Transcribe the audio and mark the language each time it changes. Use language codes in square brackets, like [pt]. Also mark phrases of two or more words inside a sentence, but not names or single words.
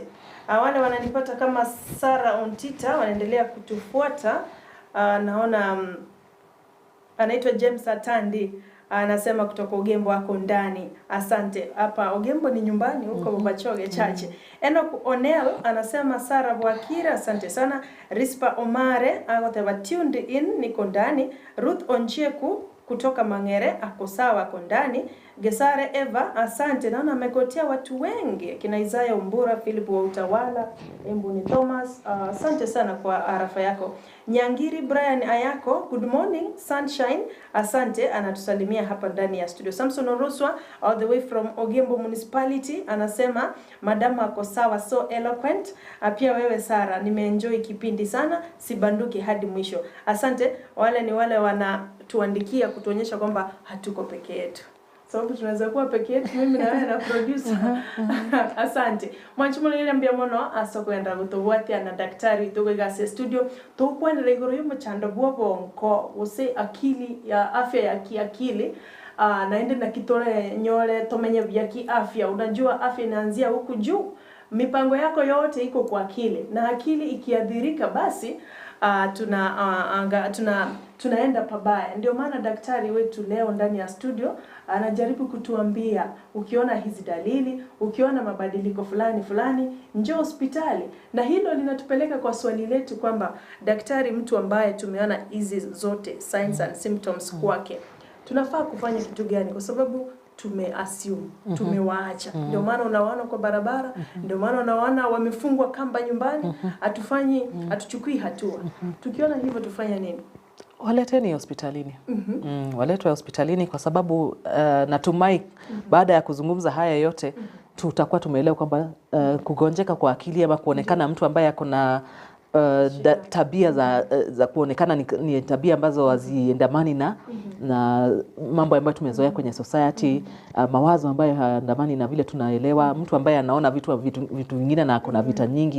[sw] Wale wananipata kama Sara on Twitter wanaendelea kutufuata. Naona anaitwa James Atandi anasema kutoka Ogembo wako ndani. Asante. Hapa Ogembo ni nyumbani huko Bachoge chache. Enoch Onel anasema Sara Bwakira, asante sana. Rispa Omare agote [en] tuned in, [sw] niko ndani. Ruth Oncheku kutoka Mangere ako sawa ako ndani. Gesare Eva, asante. Naona amekotea watu wengi. Kina Isaiah Umbura, Philip wa Utawala, Embuni Thomas, asante sana kwa arafa yako. Nyangiri Brian Ayako, [en] good morning sunshine, [sw] asante, anatusalimia hapa ndani ya studio. Samson Oroswa [en] all the way from Ogembo municipality [sw] anasema madam ako sawa, [en] so eloquent. [sw] Pia wewe Sara, nimeenjoy kipindi sana, sibanduki hadi mwisho. Asante. Wale ni wale wanatuandikia kutuonyesha kwamba hatuko peke yetu. Sababu tunaweza kuwa peke yetu, mimi na wewe na producer. [guz] Asante. Mwanchimo nile mbia mono asoko enda gutobwati ana daktari tugo gase studio to kwanira igoro yo muchando bwobo nko use [sw] akili ya afya ya kiakili. [guz] Naende na kitore nyole tomenye [sw] vya kiafya. Unajua afya inaanzia huku juu. Mipango yako yote iko kwa akili, na akili ikiadhirika basi tunaenda pabaya. Ndio maana daktari wetu leo ndani ya studio anajaribu kutuambia, ukiona hizi dalili, ukiona mabadiliko fulani, njoo hospitali. Na hilo linatupeleka kwa swali letu kwamba daktari, mtu ambaye tumeona hizi zote [en] signs and symptoms [sw] kwake, tunafaa kufanya kitu gani? Kwa sababu tumeassume, tumewaacha. Ndio maana unawaona kwa barabara, ndio maana unawaona wamefungwa kamba nyumbani, hatuchukui hatua. Tukiona hivyo tufanya nini? Waleteni hospitalini. Waletwe hospitalini kwa sababu natumai baada ya kuzungumza haya yote tutakuwa tumeelewa kwamba kugonjeka kwa akili ama kuonekana mtu ambaye ako na tabia za kuonekana ni tabia ambazo haziendamani na mambo ambayo tumezoea kwenye society, mawazo ambayo haendamani na vile tunaelewa, mtu ambaye anaona vitu vingine na kuna vita nyingi.